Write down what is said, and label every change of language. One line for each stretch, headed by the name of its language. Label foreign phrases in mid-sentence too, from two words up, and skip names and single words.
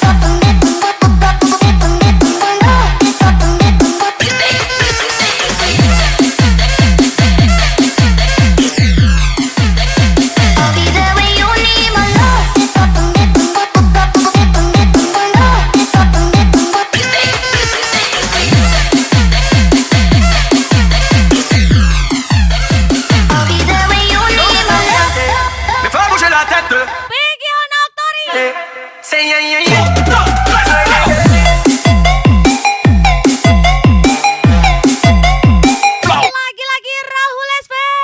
English: I'll be there when you need my love. I'll be there when you need my love.
French: Me fais bouger la tête.
English: Biggie on Authority.
French: C'est yeah, yeah, yeah.
Indonesian: Lagi-lagi Rahul SP.